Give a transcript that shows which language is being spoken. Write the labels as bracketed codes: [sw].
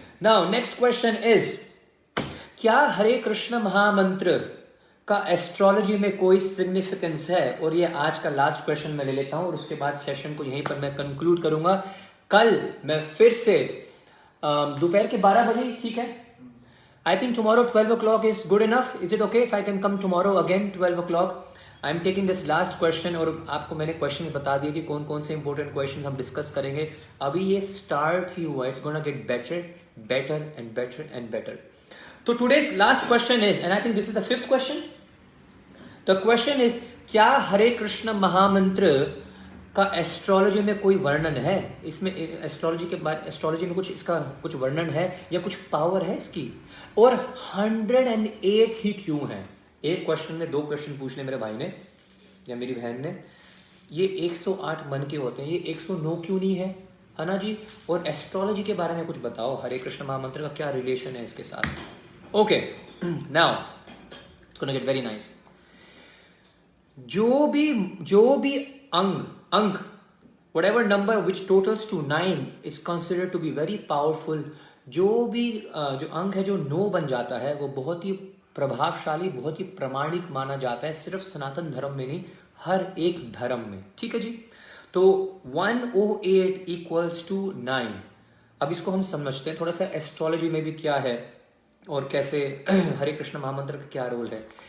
[en] now next question is, [hi] क्या हरे कृष्ण महामंत्र का एस्ट्रोलॉजी में कोई सिग्निफिकेंस है? और ये आज का लास्ट क्वेश्चन मैं ले लेता हूं और उसके बाद सेशन को यहीं पर मैं कंक्लूड करूंगा। कल मैं फिर से दोपहर के 12 बजे, ठीक है? [en] I think tomorrow 12 o'clock is good enough. Is it okay if I can come tomorrow again 12 o'clock? I am taking this last question [hi] और आपको मैंने क्वेश्चन बता दिए कि कौन कौन से इंपॉर्टेंट क्वेश्चन हम डिस्कस करेंगे। अभी ये स्टार्ट ही हुआ, [en] It's gonna get better and better. तो today's last question is, and I think this is the 5th question. The question is, [hi] क्या हरे कृष्ण महामंत्र का एस्ट्रोलॉजी में कोई वर्णन है? इसमें एस्ट्रोलॉजी में कुछ इसका कुछ वर्णन है या कुछ पावर है इसकी? और 108 ही क्यों है? एक क्वेश्चन में 2 क्वेश्चन पूछने मेरे भाई ने या मेरी बहन ने। ये 108 मन के होते हैं, ये 109 क्यों नहीं है ना जी? और एस्ट्रोलॉजी के बारे में कुछ बताओ, हरे कृष्ण महामंत्र का क्या रिलेशन है इसके साथ? [en] Okay, now it's gonna get very nice. [hi] जो भी अंक [en] whatever number which totals to 9 is considered to be very powerful। [hi] जो अंक है जो 9 बन जाता है वो बहुत ही प्रभावशाली, बहुत ही प्रामाणिक माना जाता है, सिर्फ सनातन धर्म में नहीं, हर एक धर्म में। ठीक है जी? [en] तो 108 equals to 9। [hi] अब इसको हम समझते हैं थोड़ा सा एस्ट्रोलॉजी में भी क्या है और कैसे हरे कृष्ण महामंत्र का क्या रोल है।